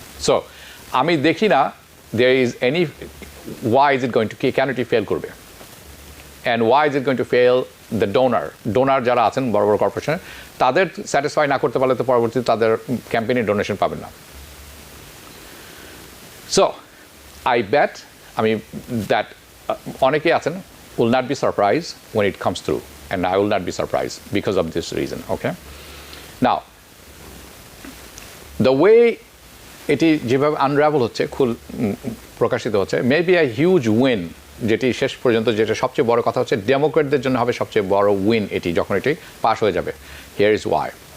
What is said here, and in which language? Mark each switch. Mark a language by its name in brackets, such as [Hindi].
[Bangla] So আমি দেখি না [English] there is any, why is it going to, [Bangla] কেন এটি ফেল করবে, [English] and why is it going to fail the donor [Bangla] যারা আছেন বড় বড় কর্পোরেশনে, তাদের স্যাটিসফাই না করতে পারলে তো পরবর্তীতে তাদের ক্যাম্পেইনের ডোনেশন পাবেন না। [English] so I bet, that [Bangla] অনেকেই আছেন [English] will not be surprised when it comes through, and I will not be surprised because of this reason, okay? Now, the way [Bangla] এটি যেভাবে আনরাভেল হচ্ছে, প্রকাশিত হচ্ছে, [English] may be a huge win, [Bangla] যেটি শেষ পর্যন্ত যেটা সবচেয়ে বড় কথা হচ্ছে ডেমোক্রেটদের জন্য হবে সবচেয়ে বড় উইন এটি, যখন এটি পাস হয়ে যাবে। [English] Here is why.